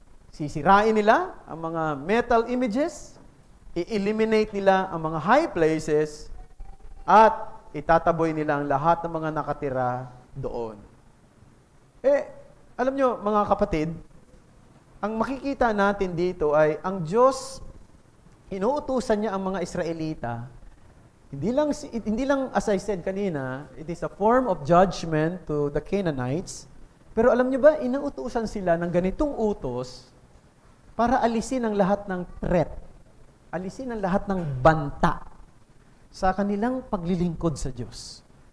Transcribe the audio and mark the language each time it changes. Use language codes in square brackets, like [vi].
[tl] Sisirain nila ang mga metal images, i-eliminate nila ang mga high places, at itataboy nila ang lahat ng mga nakatira doon. Alam nyo, mga kapatid, ang makikita natin dito ay ang Diyos, inuutusan niya ang mga Israelita. Hindi lang [en] as I said [tl] kanina, [en] it is a form of judgment to the Canaanites. [tl] Pero alam niyo ba, inuutusan sila ng ganitong utos para alisin ang lahat ng threat, alisin ang lahat ng banta sa kanilang paglilingkod sa Diyos.